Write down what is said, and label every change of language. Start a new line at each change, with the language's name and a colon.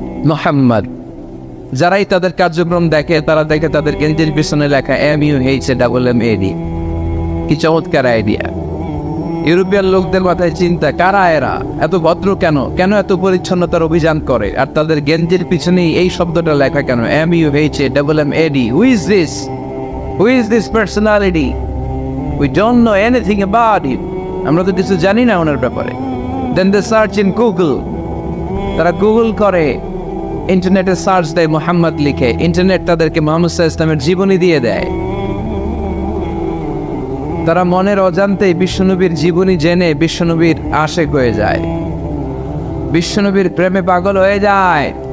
Bangla: মুহাম্মদ। যারাই তাদের কার্যক্রম দেখে তারা দেখে তাদের গেঞ্জির পিছনে লেখা MUHAMMAD। কি চমৎকার আইডিয়া! ইউরোপিয়ান লোকদের মাথায় চিন্তা, কারা এরা, এত ভদ্র কেন, কেন এত পরিচ্ছন্নতার অভিযান করে, আর তাদের গেঞ্জির পিছনেই এই শব্দটা লেখা কেন, MUHAMMAD?
English: Who is this? Who is this personality? We don't know anything about it.
Bangla: আমরা তো কিছু জানি না ওনার ব্যাপারে।
English: Then they search in Google.
Bangla: তারা গুগল করে, ইন্টারনেটে সার্চ দেয় মুহাম্মদ লিখে, ইন্টারনেট তাদেরকে মুহাম্মদ সাল্লাল্লাহু আলাইহি ওয়াসাল্লামের জীবনী দিয়ে দেয়। তারা মনের অজান্তেই বিশ্বনবীর জীবনী জেনে বিশ্বনবীর আশেক হয়ে যায়, বিশ্বনবীর প্রেমে পাগল হয়ে যায়।